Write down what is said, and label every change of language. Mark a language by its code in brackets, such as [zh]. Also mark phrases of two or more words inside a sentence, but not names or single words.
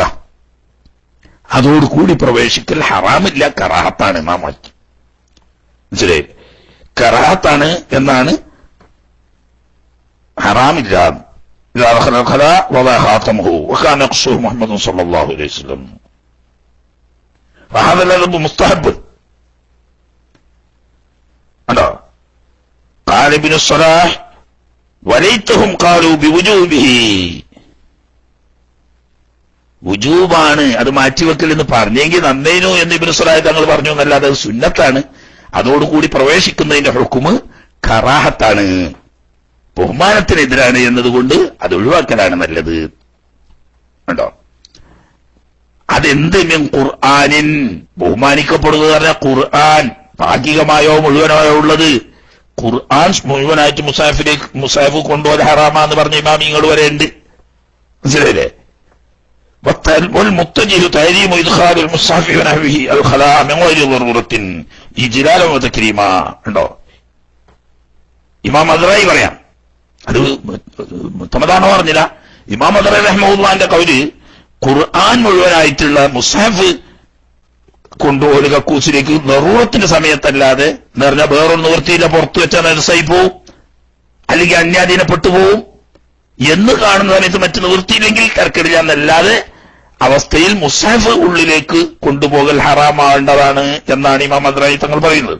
[ml] അതോടുകൂടി പ്രവേശിക്കൽ ഹറാമില്ല, കറാഹത്താണ് എന്നാ മാറ്റി. മനസ്സിലായി? കറാഹത്താണ് എന്നാണ്, ഹറാമില്ല. [ar] محمد صلى الله عليه وسلم مستحب. قال ابن الصلاح وليتهم قالوا بوجوبه. [ml] വുജൂബാണ്, അത് മാറ്റിവെക്കൽ എന്ന് പറഞ്ഞെങ്കിൽ നന്നേനു എന്ന് ഇബ്നു സ്വലാഹ് തങ്ങൾ പറഞ്ഞു എന്നല്ലാതെ അത് സുന്നത്താണ്. അതോടുകൂടി പ്രവേശിക്കുന്നതിന്റെ ഹുക്മ് കറാഹത്താണ്, ബഹുമാനത്തിനെതിരാണ് എന്നതുകൊണ്ട് അത് ഒഴിവാക്കലാണ് നല്ലത്. ഉണ്ടോ? അതെന്ത്? [ar] من قرآن, [ml] ബഹുമാനിക്കപ്പെടുക പറഞ്ഞാൽ ഖുർആൻ ഭാഗികമായോ മുഴുവനായോ ഉള്ളത്. ഖുർആൻ മുഴുവനായിട്ട് മുസാഫ് കൊണ്ടുപോകാൻ ഹറാമാന്ന് പറഞ്ഞ ഇമാമിങ്ങൾ വരെ ഉണ്ട്. മനസ്സിലായില്ലേ? [ar] والمتجه تحريم إدخال المصحف ونحوه الخلاء من غير ضرورة إجلالا وتكريما. [ml] ഉണ്ടോ? ഇമാം അദ്റായി പറയാം, അത് മുത്തമദാണോ പറഞ്ഞില്ല. ഇമാം അദ്റായി റഹ്മത്തുള്ളാഹിന്റെ കൗല് ഖുർആൻ മുഴുവനായിട്ടുള്ള മുസ്ഹഫ് കൊണ്ടുപോലും കക്കൂസിലേക്ക് നെറൂറത്തിന്റെ സമയത്തല്ലാതെ എന്ന് പറഞ്ഞാൽ വേറൊരു നിവൃത്തിയില്ല, പുറത്തു വെച്ചാൽ നരസായി പോവും, അല്ലെങ്കിൽ അന്യാധീനപ്പെട്ടു പോവും എന്ന് കാണുന്ന സമയത്ത് മറ്റു നിവൃത്തിയില്ലെങ്കിൽ കർക്കിടില്ല എന്നല്ലാതെ അവസ്ഥയിൽ മുസ്ഹഫ് ഉള്ളിലേക്ക് കൊണ്ടുപോകൽ ഹറാമാവേണ്ടതാണ് എന്നാണ് ഇമാം അദ്റായി തങ്ങൾ പറയുന്നത്.